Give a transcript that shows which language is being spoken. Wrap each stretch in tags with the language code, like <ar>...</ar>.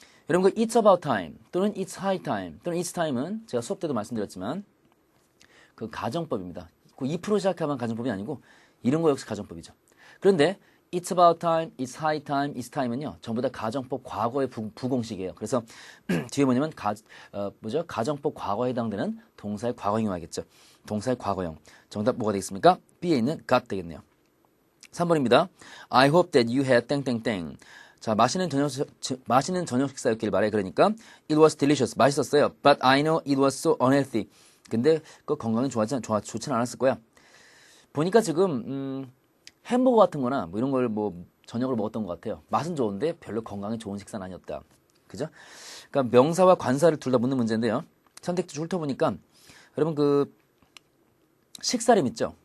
<ko>여러분 그</ko> <en>It's about time</en> <ko>또는</ko> <en>It's high time</en> <ko>또는</ko> <en>It's time</en> <ko>은 제가 수업 때도 말씀드렸지만 그 가정법입니다. 그 2% 시작하면 가정법이 아니고 이런 거 역시 가정법이죠. 그런데</ko> <en>It's about time, It's high time, It's time</en> <ko>은요 전부 다 가정법 과거의 부공식이에요. 그래서 뒤에 뭐냐면 가정법 과거에 해당되는 동사의 과거형이 와야겠죠. 동사의 과거형. 정답 뭐가 되겠습니까? B에 있는 got 되겠네요. 3번입니다.</ko> <en>I hope that you had 땡땡땡.</en> <ko>자, 맛있는 저녁 식사였길 바래.</ko> <en>그러니까 it was delicious.</en> <ko>맛있었어요.</ko> <en>But I know it was so unhealthy.</en> <ko>근데 그 건강에 좋지는 않았을 거야. 보니까 지금 햄버거 같은 거나 뭐 이런 걸 저녁을 먹었던 것 같아요. 맛은 좋은데 별로 건강에 좋은 식사는 아니었다. 그죠? 그러니까 명사와 관사를 둘 다 묻는 문제인데요. 선택지 훑어보니까 여러분 그 식사름 있죠?</ko>